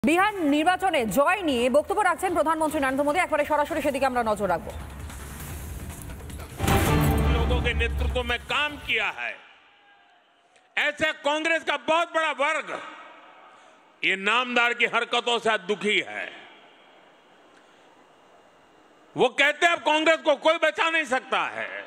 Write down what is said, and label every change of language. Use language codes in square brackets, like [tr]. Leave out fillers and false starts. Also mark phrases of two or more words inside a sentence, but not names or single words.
[bn] বিহার নির্বাচনে জয় নিয়ে বক্তব্য রাখছেন প্রধানমন্ত্রী নরেন্দ্র মোদী। একবারে সরাসরি সেদিকে আমরা নজর রাখব। [hi] लोगों के नेतृत्व में काम किया है ऐसे कांग्रेस का बहुत बड़ा वर्ग ये नामदार की हरकतों से दुखी है। वो कहते हैं अब कांग्रेस को कोई बचा नहीं सकता है।